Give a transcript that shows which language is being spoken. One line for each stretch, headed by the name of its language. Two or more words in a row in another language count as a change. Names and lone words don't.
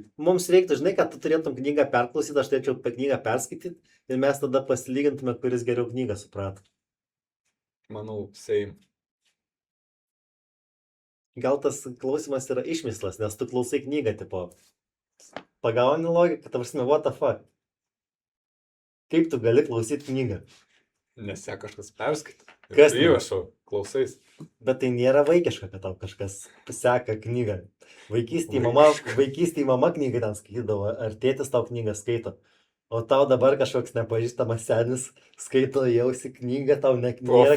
Lithuanian: mums reiktų, žinai, kad tu turėtum knygą perklausyti, aš turėčiau apie knygą perskaityti ir mes tada pasilygintume, kuris geriau knygą suprato. Manau, same. Gal tas klausimas yra išmislas, nes tu klausai knygą, tipo, pagauni logiką, ta prasme,
English: what the fuck.
Lithuanian: Kaip tu gali klausyti knygą? Nes ją kažkas perskaitė. Kas Tu tai? įrašo, klausais. Bet tai nėra vaikiška, kad tau kažkas seka knygą. Vaikystėje mama knygą ten skaitydavo, ar tėtis tau knygą skaito. O tau dabar kažkoks nepažįstamas senis skaito jausi knygą, tau nėra keista.